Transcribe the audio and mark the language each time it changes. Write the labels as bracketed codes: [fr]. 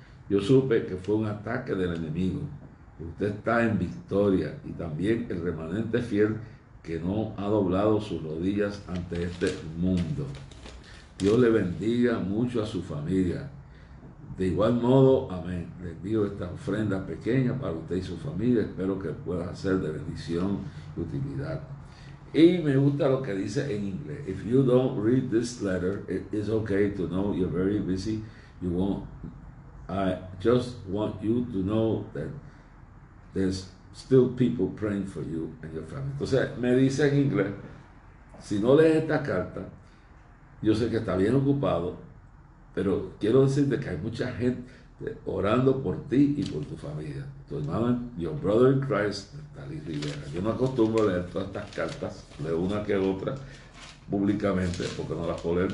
[es] Yo supe que fue un ataque del enemigo. Usted está en victoria y también el remanente fiel que no ha doblado sus rodillas ante este mundo. Dios le bendiga mucho a su familia. De igual modo, amén. Le envío esta ofrenda pequeña para usted y su familia. Espero que pueda ser de bendición y utilidad. Y me gusta lo que dice en inglés. [en] If you don't read this letter, it is okay to know you're very busy. You won't. I just want you to know that there's still people praying for you and your family. [es] Entonces me dice en inglés, si no lees esta carta, yo sé que está bien ocupado, pero quiero decirte que hay mucha gente orando por ti y por tu familia. Tu hermano, [en] your brother in Christ, [es] Natalie Rivera. Yo no acostumbro a leer todas estas cartas, leo una que otra públicamente, porque no las puedo leer.